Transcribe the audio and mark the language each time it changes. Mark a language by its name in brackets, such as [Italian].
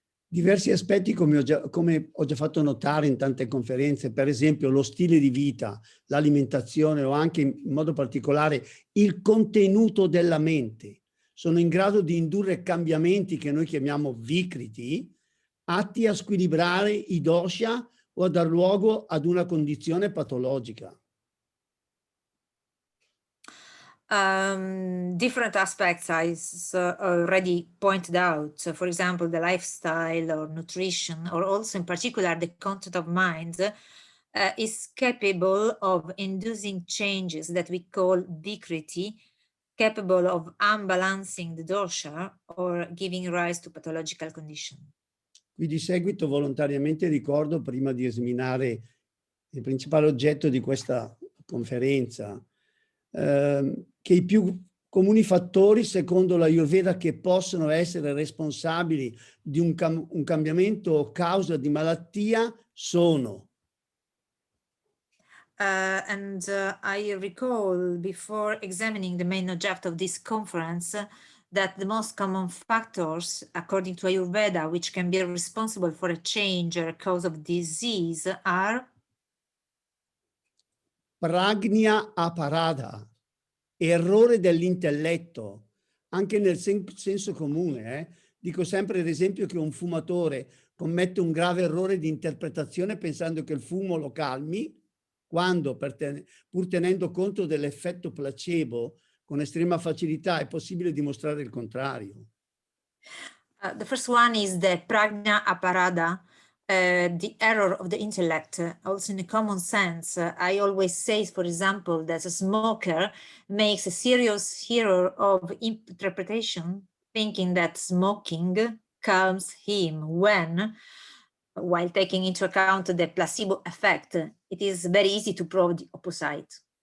[Italian] Diversi aspetti, come ho già fatto notare in tante conferenze, per esempio lo stile di vita, l'alimentazione o anche in modo particolare il contenuto della mente, sono in grado di indurre cambiamenti che noi chiamiamo vikriti, atti a squilibrare i dosha o a dar luogo ad una condizione patologica. [English] Different aspects is already pointed out. For example, the lifestyle or nutrition, or also in particular the content of mind is capable of inducing changes that we call vikriti, capable of unbalancing the dosha or giving rise to pathological condition. [Italian] Qui di seguito volontariamente ricordo, prima di esaminare il principale oggetto di questa conferenza, che i più comuni fattori, secondo l'Ayurveda, che possono essere responsabili di un cambiamento o causa di malattia sono. [English] I recall before examining the main object of this conference that the most common factors, according to Ayurveda, which can be responsible for a change or a cause of disease are [Italian] Pragnya aparada, errore dell'intelletto, anche nel senso comune. Dico sempre, ad esempio, che un fumatore commette un grave errore di interpretazione pensando che il fumo lo calmi, quando, pur tenendo conto dell'effetto placebo, con estrema facilità è possibile dimostrare il contrario. [English] The first one is the prajna aparada, the error of the intellect. Also in a common sense, I always say, for example, that a smoker makes a serious error of interpretation, thinking that smoking calms him when, while taking into account the placebo effect, it is very easy to prove the opposite.